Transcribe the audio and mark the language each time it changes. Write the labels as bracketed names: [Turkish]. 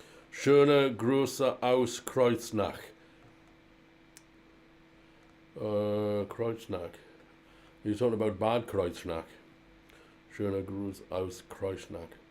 [German] Schöne Grüße aus Kreuznach. Kreuznach. [English] You're talking about Bad Kreuznach. [German] Schöne Grüße aus Kreuznach.